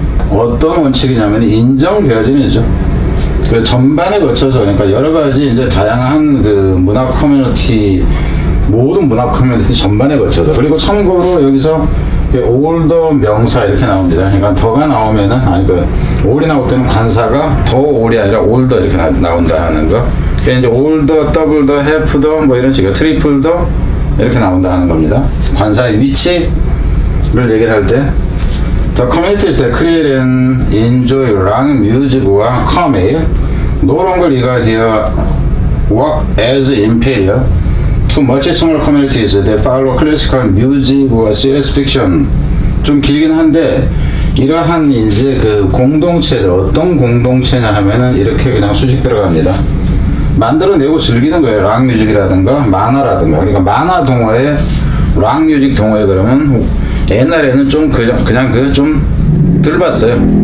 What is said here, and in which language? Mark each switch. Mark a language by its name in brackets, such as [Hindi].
[Korean] 어떤 원칙이냐면 인정되어짐이죠. 그 전반에 거쳐서, 그러니까 여러 가지 이제 다양한 문화 커뮤니티, 모든 문화 커뮤니티 전반에 거쳐서. 그리고 참고로 여기서 올더 명사 이렇게 나옵니다. 그러니까 더가 나오면은, 올이 나올 때는 관사가 더 올이 아니라 올더 이렇게 나온다 하는 거. 그러니까 이제 올더, 더블 더, 해프 더, 이런 식으로 트리플 더 이렇게 나온다 하는 겁니다. 관사의 위치를 얘기를 할 때, [English] The communities that create and enjoy rock music와 comedy no longer regard their work as inferior to much smaller communities that follow classical music or science fiction. [Korean] 좀 길긴 한데, 이러한 이제 공동체들, 어떤 공동체냐 하면은 이렇게 그냥 수직 들어갑니다. 만들어내고 즐기는 거예요. 락 뮤직이라든가 만화라든가. 그러니까 만화 동호회, 락 뮤직 동호회 그러면 옛날에는 좀 그냥 좀 덜 봤어요.